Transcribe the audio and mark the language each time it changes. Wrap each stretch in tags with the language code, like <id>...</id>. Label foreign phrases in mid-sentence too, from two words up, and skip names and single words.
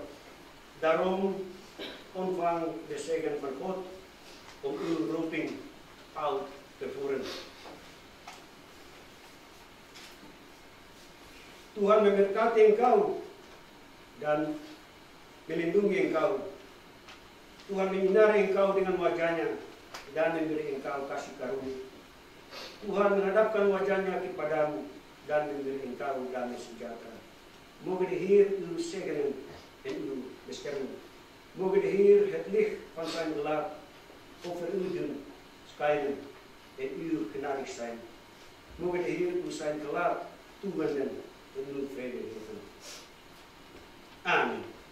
<nl>Daarom ontvang de zegen van God om uw roeping uit te voeren.</nl> <id>Tuhan memberkati engkau dan melindungi engkau. Tuhan menyinari engkau dengan wajahnya dan memberi engkau kasih karunia. Tuhan menghadapkan wajahnya kepadamu dan memberi engkau damai sejahtera.</id> <nl>Mogen de Heer uw zegenen en uw beschermen. Mogen de Heer het licht van zijn gelaat over u doen schijnen en u genadig zijn. Mogen de Heer uw zijn gelaat toewenden en uw vrede geven. Amen.</nl>